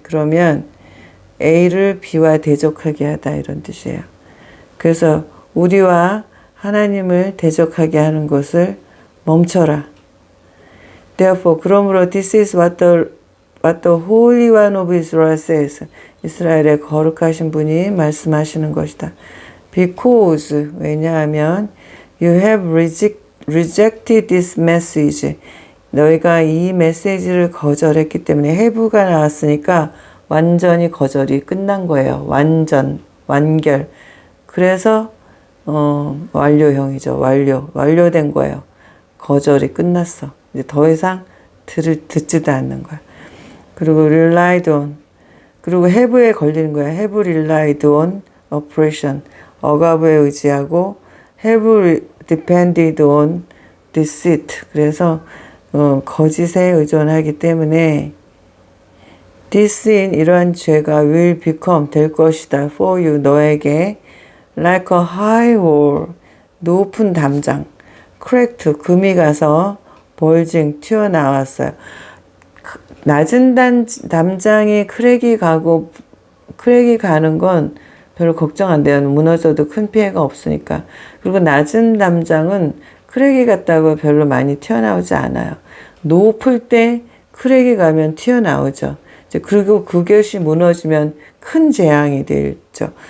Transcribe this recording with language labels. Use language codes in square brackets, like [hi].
[ko] 그러면 A를 B와 대적하게 하다 이런 뜻이에요. 그래서 우리와 하나님을 대적하게 하는 것을 멈춰라. [en] Therefore, [ko] 그러므로 [en] this is what the Holy One of Israel says. [ko] 이스라엘의 거룩하신 분이 말씀하시는 것이다. [en] Because, [ko] 왜냐하면 [en] you have rejected this message. [ko] 너희가 이 메시지를 거절했기 때문에 have가 나왔으니까 완전히 거절이 끝난 거예요. 완결. 그래서 완료형이죠. 완료된 거예요. 거절이 끝났어. 이제 더 이상 듣지도 않는 거야. 그리고 [en] relied on. [ko] 그리고 have에 걸리는 거야. [en] have relied on oppression. [ko] 억압에 의지하고 [en] have depended on deceit. [ko] 그래서 거짓에 의존하기 때문에 This인 이러한 죄가 [en] will become [ko] 될 것이다. [en] For you [ko] 너에게 [en] like a high wall [ko] 높은 담장 [en] cracked [ko] 금이 가서 [en] bulging [ko] 튀어나왔어요. 낮은 담장이 크랙이 가는 건 별로 걱정 안 돼요. 무너져도 큰 피해가 없으니까. 그리고 낮은 담장은 크랙이 갔다고 별로 많이 튀어나오지 않아요. 높을 때 크랙이 가면 튀어나오죠. 그리고 그것이 무너지면 큰 재앙이 되죠.